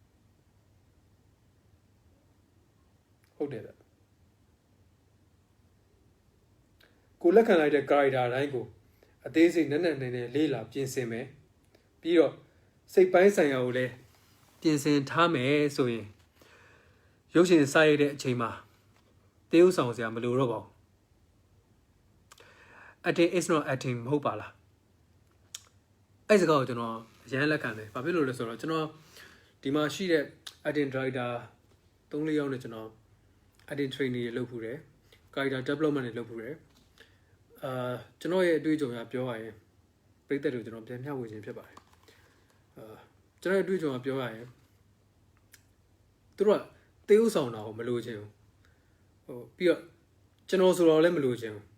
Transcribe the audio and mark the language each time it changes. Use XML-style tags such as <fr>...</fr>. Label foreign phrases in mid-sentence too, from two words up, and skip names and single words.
<my>ဟုတ်တယ်ဗျကိုလက်ခံလိုက်တဲ့ character တိုင်းကိုအသေးစိတ်နက်နက်နေလေးလာပြင်ဆင်မယ်ပြီးတော့စိတ်ပိုင်းဆိုင်ရာကိုလည်းပြင်ဆင်ထားမယ်ဆိုရင်ရုပ်ရှင်စာရိုက်တဲ့အချိန်မှာတေးဥဆောင်စရာမလိုတော့ပါဘူး</my> <en>acting is not acting</en> <my>မဟုတ်ပါလားအဲ့စကားကိုကျွန်တော်အရန်လက်ခံတယ်ဘာဖြစ်လို့လဲဆိုတော့ ကျွန်တော်ဒီမှာရှိတဲ့</my> <en>acting director</en> <my>3-4 ယောက်နဲ့ကျွန်တော်</my> <en>acting training</en> <my>တွေလုပ်ဖူးတယ်</my> <en>character development</en> <my>တွေလုပ်ဖူးတယ်ကျွန်တော်ရဲ့အတွေ့အကြုံအရပြောရရင်ပြည်သက်တွေကိုကျွန်တော်ပြန်မျှဝေခြင်းဖြစ်ပါတယ်ကျွန်တော်ရဲ့အတွေ့အကြုံအရပြောရရင်သူတို့ကတေးဥဆောင်တာကိုမလိုချင်ဘူးပြီးတော့ကျွန်တော်ဆိုတော့လည်းမလိုချင်</my>